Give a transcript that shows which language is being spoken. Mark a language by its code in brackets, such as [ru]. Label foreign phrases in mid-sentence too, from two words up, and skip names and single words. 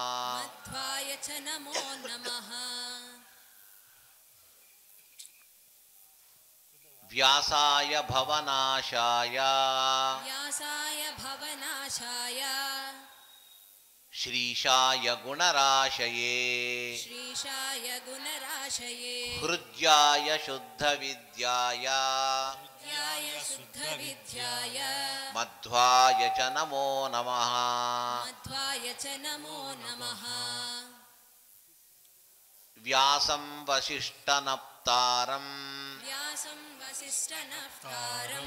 [sa] వ్యాసాయ భవనాశాయ శ్రీశాయ గుణరాశయే श्रीशाय गुणराशये హృద్యాయ శుద్ధ విద్యాయ हृद्याय शुद्धविद्याय మధ్వాయ చ నమో నమః मध्वाय च नमो नमः వ్యాసం వసిష్ఠనప్తారం व्यासं वसिष्ठनप्तारं